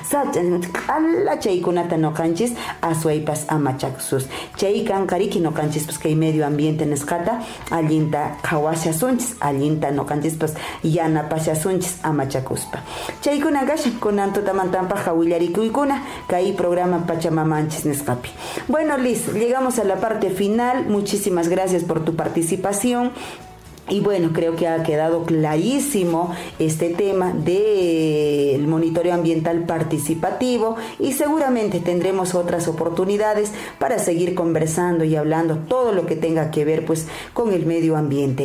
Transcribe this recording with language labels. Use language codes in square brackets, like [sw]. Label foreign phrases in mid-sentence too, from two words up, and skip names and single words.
[qu] ala chaykunata noqanchis aswaypas amachakusus chay kankariki noqanchispas kay [es] medio ambiente [qu] nisqata allinta qhawashasunchis allinta noqanchispas yanapashasunchis amachakuspa chaykuna kashan kunan tutamantanpaq hawillarikuykuna kay programa Pachamamanchis nisqapi. [es] Bueno, Liz, llegamos a la parte final. Muchísimas gracias por tu participación. Y bueno, creo que ha quedado clarísimo este tema del monitoreo ambiental participativo y seguramente tendremos otras oportunidades para seguir conversando y hablando todo lo que tenga que ver pues con el medio ambiente.